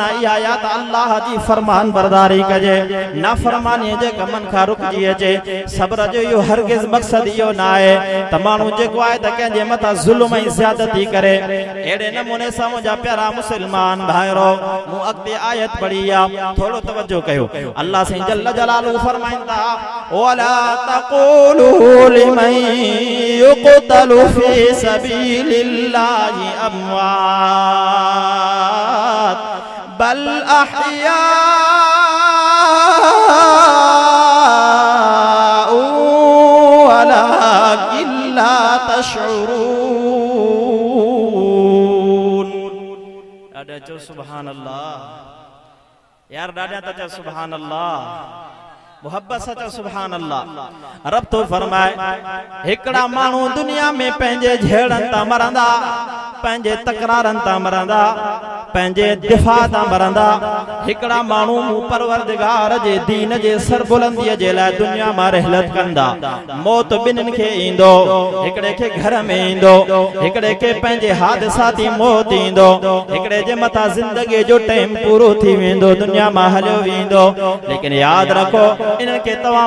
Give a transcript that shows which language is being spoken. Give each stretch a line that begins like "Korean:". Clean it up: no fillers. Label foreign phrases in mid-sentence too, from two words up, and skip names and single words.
Sindhi: इहा या त अल्लाह जी फरमान बरदारी कजे नाफरमानी जे कमन खां रुकजी अचे सब्र जो यो हरगिज़ मकसद इहो न आहे त माण्हू जेको आहे त कंहिंजे मथां ज़ुल्म ऐं ज़्यादती करे अहिड़े नमूने सां मुंहिंजा प्यारा मुस्लमान भाइरो मूं अॻिते आयत पढ़ी आहे थोरो तवजो कयो अल्लाह साईं
Arabic: جل جلاله
Sindhi: फरमाईंदा
Arabic: ولا تقولوا لمن يقتل في سبيل الله أموات بل أحياء ولكن لا تشعرون.
Sindhi: ॾाढा चओ
Arabic: سبحان الله
Sindhi: यार ॾाढा त चओ
Arabic: سبحان الله
Sindhi: मोहब्बत से चओ
Arabic: سبحان الله.
Sindhi: रब तो फरमाए हिकड़ा माण्हू दुनिया में पंहिंजे झेड़न ता मरंदा पंहिंजे तकरारन ता मरंदा पंहिंजे दिफा ता मरंदा हिकड़ा माण्हू मूं परवरदिगार जे दीन जे सरबुलंदीअ जे लाइ दुनिया मां रहलत कंदा मौत ॿिन्हिनि खे ईंदो हिकड़े खे घर में ईंदो हिकड़े खे पंहिंजे हादसाती मौत ईंदो हिकड़े जे मथां ज़िंदगीअ जो टाइम पूरो थी वेंदो दुनिया मां हलियो वेंदो लेकिन याद रखो इन्हनि खे तव्हां